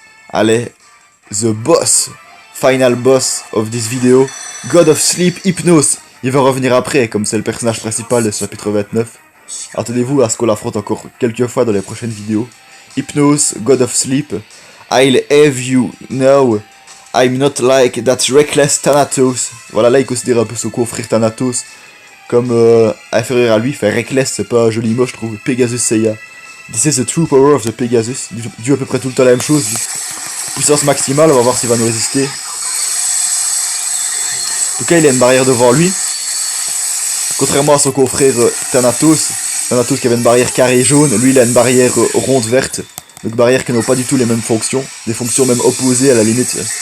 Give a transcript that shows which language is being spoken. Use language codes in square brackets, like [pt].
[fr] Allez, [en] the boss, final boss of this video, God of Sleep, Hypnos. [fr] Il va revenir après, comme c'est le personnage principal de ce chapitre 29. Attendez-vous à ce qu'on l'affronte encore quelques fois dans les prochaines vidéos. [en] Hypnos, God of Sleep. I'll have you know, I'm not like that reckless Thanatos. [fr] Voilà, là il considère un peu son confrère Thanatos comme inférieur à lui. Fait reckless, c'est pas un joli mot, je trouve. Pegasus Seiya. [en] This is the true power of the Pegasus. [fr] Dû à peu près tout le temps la même chose. Puissance maximale, on va voir s'il va nous résister. En tout cas, il a une barrière devant lui. Contrairement à son confrère Thanatos. Thanatos qui avait une barrière carrée jaune, lui il a une barrière ronde verte. Donc barrières qui n'ont pas du tout les mêmes fonctions. Des fonctions même opposées à la limite.